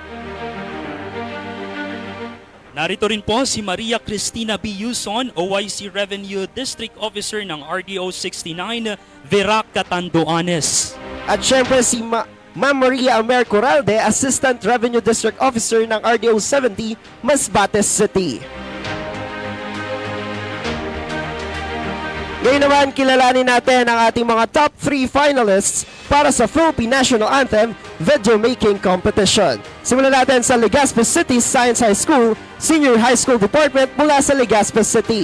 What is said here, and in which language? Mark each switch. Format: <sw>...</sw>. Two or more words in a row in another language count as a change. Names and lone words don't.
<tl>Narito rin po si Maria Cristina B.</tl> <en>Yuson, OIC Revenue District Officer ng RDO 69, Verac, Catanduanes.</en> <tl>At syempre si Ma'am Maria Amer Coralde,</tl> <en>Assistant Revenue District Officer</en> <tl>ng RDO 70, Masbate City. Ngayon naman, kilalanin natin ang ating mga</tl> <en>top 3 finalists</en> <tl>para sa Philippine National Anthem Video Making Competition. Simulan natin sa Legazpi City Science High School, Senior High School Department mula sa Legazpi City.</tl>